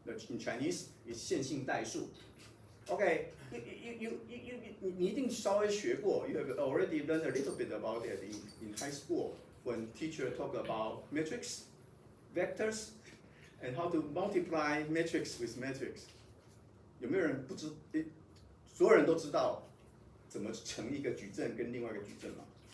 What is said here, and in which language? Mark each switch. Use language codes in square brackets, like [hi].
[en] In Chinese is 线性代数. Okay, you [zh] 你一定稍微学过. [en] You have already learned a little bit about it in high school when teacher talk about matrix, vectors, and how to multiply matrix with matrix. [zh] 有没有人不知？所有人都知道怎么乘一个矩阵跟另外一个矩阵吗？